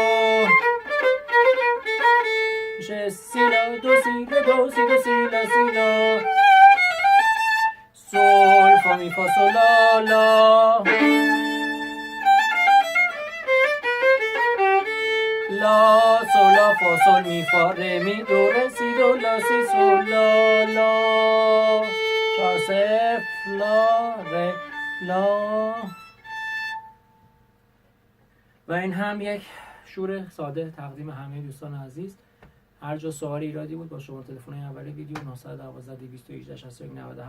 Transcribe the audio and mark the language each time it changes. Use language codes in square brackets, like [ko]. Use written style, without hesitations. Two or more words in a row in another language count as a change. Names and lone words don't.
[fa] میشه سی لا دو سی ره دو سی دو سی لا سی لا. sol fa mi fa sol la la. la sol la fa sol mi fa re mi do re si do la si sol la la. شاسف لا ره لا. و این هم یک شور ساده تقدیم همه دوستان عزیز. هر جا سوالی ایرادی بود با شما تلفن اول ویدیو 912 218 61 97 تماس بگیرید.